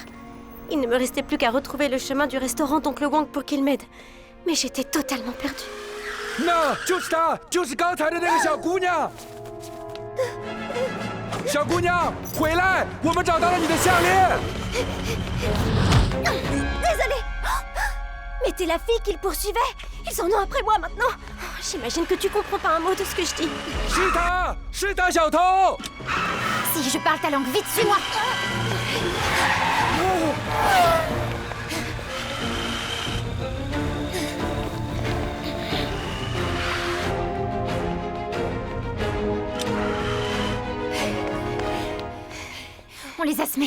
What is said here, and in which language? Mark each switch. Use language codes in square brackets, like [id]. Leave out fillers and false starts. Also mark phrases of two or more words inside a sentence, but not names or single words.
[fr] Il ne me restait plus qu'à retrouver le chemin du restaurant d'Oncle Wang pour qu'il m'aide. Mais j'étais totalement perdue. [zh] 那就是她，就是刚才的那个小姑娘。小姑娘，回来！我们找到了你的项链。 [fr] Désolée. Mais t'es la fille qu'ils poursuivaient. Ils en ont après moi maintenant. J'imagine que tu comprends pas un mot de ce que je dis. [zh] 是她，是她，小偷。 [fr] Si je parle ta langue, vite, suis-moi! On les a semés.